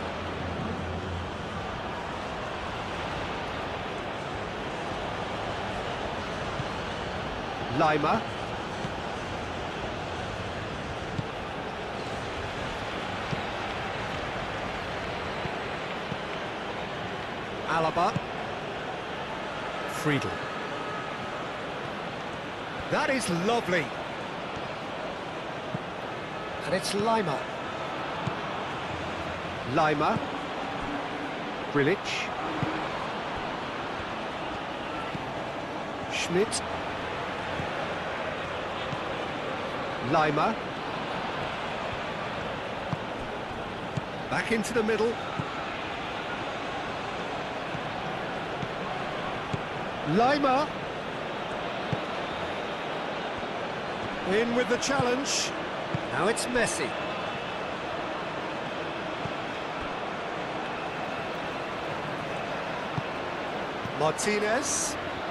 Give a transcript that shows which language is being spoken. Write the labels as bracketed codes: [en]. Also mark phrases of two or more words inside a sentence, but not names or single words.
[en] Lima. Alaba. Friedel. That is lovely. And it's Lima. Lima. Grilic. Schmidt. Lima. Back into the middle. Lima. In with the challenge. Now it's Messi. Martinez.